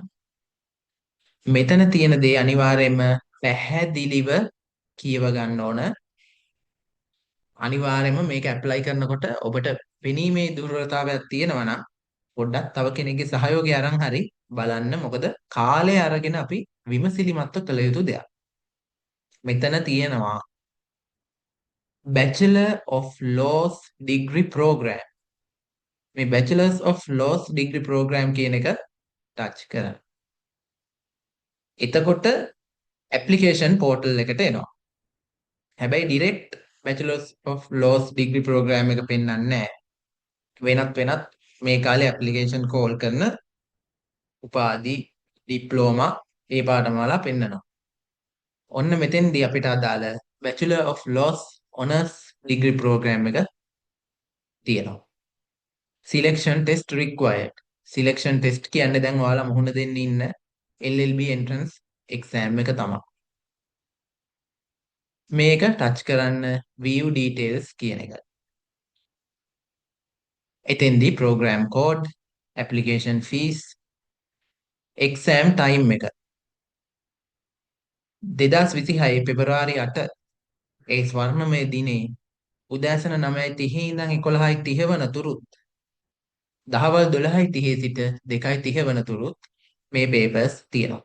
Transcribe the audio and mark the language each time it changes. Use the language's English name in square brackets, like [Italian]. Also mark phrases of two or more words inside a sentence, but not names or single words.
[Sinhala] මෙතන තියෙන දේ අනිවාර්යයෙන්ම පැහැදිලිව කියව ගන්න ඕන. අනිවාර්යයෙන්ම මේක ඇප්ලයි කරනකොට ඔබට පෙනීමේ දුර්වලතාවයක් තියෙනවා නම් පොඩ්ඩක් තව කෙනෙක්ගේ සහයෝගය අරන් හරි බලන්න. මොකද කාලය අරගෙන අපි විමසිලිමත්ව කළ යුතු දෙයක්. මෙතන තියෙනවා [English] Bachelor of Laws Degree Program. [Sinhala] මේ [English] Bachelors of Laws Degree Program [Sinhala] කියන එක ටච් කරන්න. එතකොට [English] application portal [Sinhala] එකට එනවා. හැබැයි [English] direct Bachelors of Laws Degree Program [Sinhala] එක පෙන්වන්නේ නැහැ. වෙනත් මේ කාලේ [English] application call [Sinhala] කරන උපාධි ඩිප්ලෝමා ඒ පාඨමාලා පෙන්වනවා. ඔන්න මෙතෙන්දී අපිට අදාළ [English] Bachelor of Laws Honours Degree Program [Sinhala] එක තියෙනවා. [English] Selection test required. Selection test [Sinhala] කියන්නේ දැන් ඔයාලා මුහුණ දෙන්න ඉන්න [English] LLB entrance exam [Sinhala] එක තමයි. මේක ටච් කරන්න [English] view details [Sinhala] කියන එක. එතෙන්දී [English] program code, application fees, exam time [Sinhala] එක 2026 පෙබරවාරි 8 ඒ ස්වර්ණමය දිනේ උදෑසන 9:30 ඉඳන් 11:30 වනතුරුත් දහවල් 12:30 සිට 2:30 වනතුරුත් මේ papers තියෙනවා.